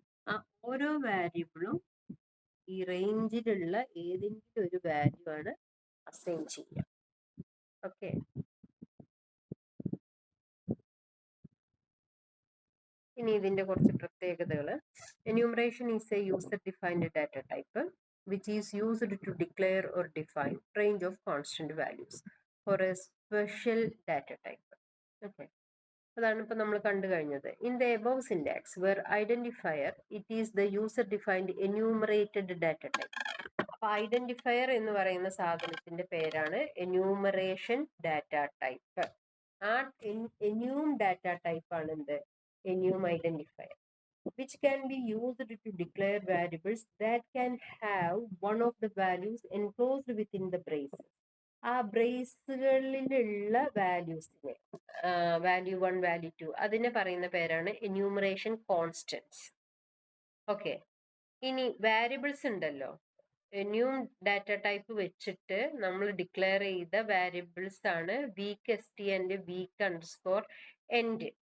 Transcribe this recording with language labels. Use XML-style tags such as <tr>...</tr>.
<ml>ആ ഓരോ വാരിയബിളും ഈ റേഞ്ചിലുള്ള ഏതെങ്കിലും ഒരു വാല്യൂ ആണ് അസൈൻ ചെയ്യുക. ഓക്കെ, ഇനി ഇതിന്റെ കുറച്ച് പ്രത്യേകതകൾ.</ml> <en>Enumeration is a user defined data type which is used to declare or define range of constant values for a special data type. Okay,</en> <ml>അതാണ് ഇപ്പൊ നമ്മൾ കണ്ടു കഴിഞ്ഞത്.</ml> <en>In the above syntax where identifier it is the user defined enumerated data type.</en> <ml>അപ്പൊ identifier എന്ന് പറയുന്ന സാധനത്തിന്റെ പേരാണ് എന്യൂമറേഷൻ ഡാറ്റ ടൈപ്പ്. ആ എന്യൂം ഡാറ്റ ടൈപ്പ് ആണ് എന്ത്?</ml> <en>Enum identifier, which can be used to declare variables that can have one of the values enclosed within the braces.</en> <ml>ആ ബ്രേസുകളിലുള്ള വാല്യൂസിനെ, value 1 value 2, അതിനെ പറയുന്ന പേരാണ് എന്യൂമറേഷൻ കോൺസ്റ്റൻസ്. ഓക്കെ, ഇനി വാരിയബിൾസ് ഉണ്ടല്ലോ, ന്യൂ ഡാറ്റ ടൈപ്പ് വെച്ചിട്ട് നമ്മൾ ഡിക്ലെയർ ചെയ്ത വാരിയബിൾസ് ആണ് week S T and week underscore end.</ml>